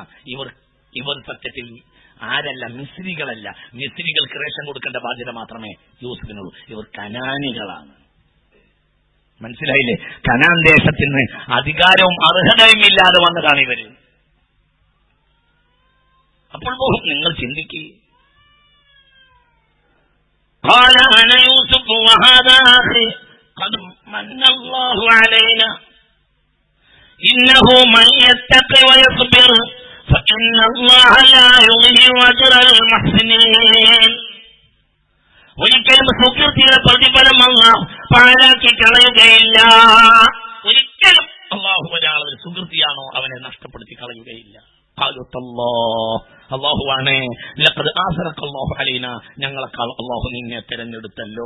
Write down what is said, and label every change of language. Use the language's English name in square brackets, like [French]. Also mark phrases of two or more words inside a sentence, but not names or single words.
[Malayalam] ഇവർ സത്യത്തിൽ ആരല്ല, മിസ്രികളല്ല. മിസ്രികൾക്ക് റേഷൻ കൊടുക്കേണ്ട ബാധ്യത മാത്രമേ യൂസുഫിനുള്ളൂ. ഇവർ കനാനികളാണ്. മനസ്സിലായില്ലേ? കനാൻ ദേശത്തിന് അധികാരവും അർഹതയും ഇല്ലാതെ വന്നതാണ് ഇവര്. അപ്പോൾ നിങ്ങൾ ചിന്തിക്കുക. [Arabic] قال أنا يوسف وهذا أخي قد من الله علينا إنه من يتقي ويصبر فإن الله لا يضيع أجر المحسنين. [Malayalam] ഒരിക്കലും സുകൃതിയുടെ പ്രതിഫലം അല്ലാഹു പാഴാക്കി കളയുകയില്ല. ഒരിക്കലും അല്ലാഹു ഒരാളെ സുകൃതിയാണോ അവനെ നഷ്ടപ്പെടുത്തി കളയുകയില്ല. അല്ലാഹുവാണ് [Arabic] لقد آثرك الله علينا, [Malayalam] ഞങ്ങളെക്കാൾ അല്ലാഹു നിന്നെ തെരഞ്ഞെടുത്തല്ലോ.